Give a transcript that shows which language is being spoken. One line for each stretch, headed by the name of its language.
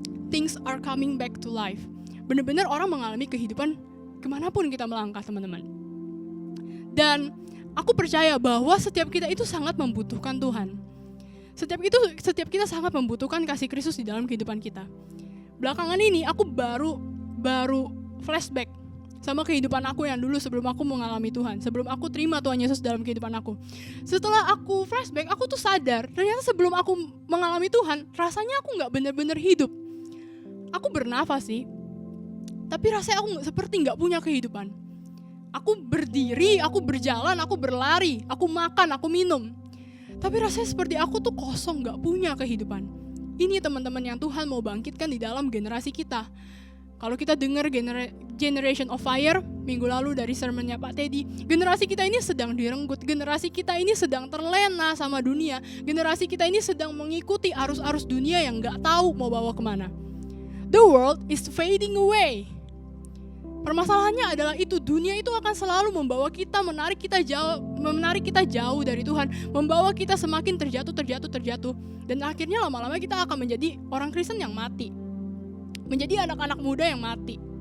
English: Things are coming back to life.
Indonesian: Benar-benar orang mengalami kehidupan kemanapun kita melangkah, teman-teman. Dan aku percaya bahwa setiap kita itu sangat membutuhkan Tuhan. Setiap kita sangat membutuhkan kasih Kristus di dalam kehidupan kita. Belakangan ini aku baru flashback sama kehidupan aku yang dulu sebelum aku mengalami Tuhan, sebelum aku terima Tuhan Yesus dalam kehidupan aku. Setelah aku flashback, aku tuh sadar, ternyata sebelum aku mengalami Tuhan, rasanya aku gak benar-benar hidup. Aku bernafas sih, tapi rasanya aku seperti gak punya kehidupan. Aku berdiri, aku berjalan, aku berlari, aku makan, aku minum. Tapi rasanya seperti aku tuh kosong, gak punya kehidupan. Ini teman-teman yang Tuhan mau bangkitkan di dalam generasi kita. Kalau kita dengar Generation of Fire minggu lalu dari sermonnya Pak Teddy, generasi kita ini sedang direnggut, generasi kita ini sedang terlena sama dunia, generasi kita ini sedang mengikuti arus-arus dunia yang gak tahu mau bawa kemana.
English: The world is fading away.
Indonesian: Permasalahannya adalah itu, dunia itu akan selalu membawa kita, menarik kita jauh dari Tuhan, membawa kita semakin terjatuh, dan akhirnya lama-lama kita akan menjadi orang Kristen yang mati, menjadi anak-anak muda yang mati.